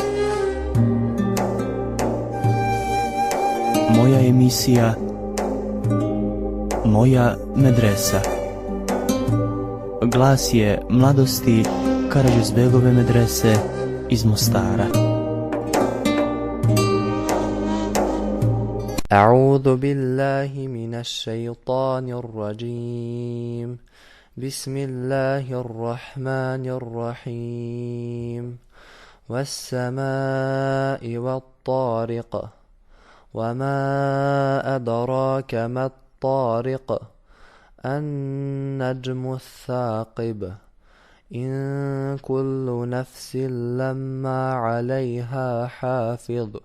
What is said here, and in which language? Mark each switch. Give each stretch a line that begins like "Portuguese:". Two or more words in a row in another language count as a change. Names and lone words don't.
Bosnian: Moja emisija, moja medresa. Glas je mladosti Karađozbegove medrese iz Mostara.
Arabic: أعوذ بالله من الشيطان الرجيم بسم الله الرحمن الرحيم والسماء والطارق وما أدراك ما الطارق النجم الثاقب إن كل نفس لما عليها حافظ